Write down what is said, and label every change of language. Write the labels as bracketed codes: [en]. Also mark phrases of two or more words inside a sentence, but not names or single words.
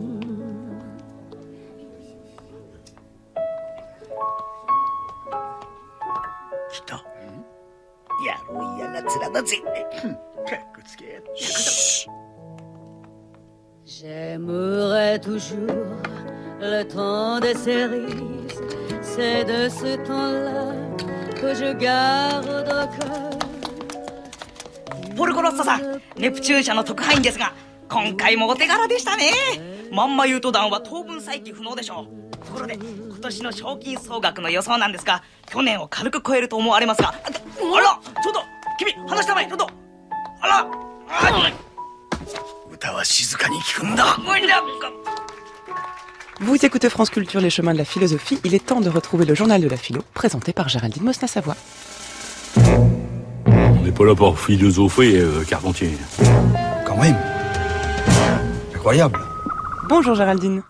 [fr] J'aimerais toujours le temps des cerises, c'est de ce temps-là que je garde au cœur. [ja] ポルコロッサさん、ネプチューン社の特派員ですが、今回もお手柄でしたね。まんまユート弾は当分再起不能でしょう。ところで今年の賞金総額の予想なんですが、去年を軽く超えると思われますが、あら、ちょっと君話したまえ、ちょっと、あら、歌は静かに聞くんだ。 [fr] Vous écoutez France Culture, les chemins de la philosophie. Il est temps de retrouver le journal de la philo, présenté par Géraldine Mosna-Savoie. On n'est pas là pour philosopher, Carpentier. Quand même. Incroyable. Bonjour Géraldine.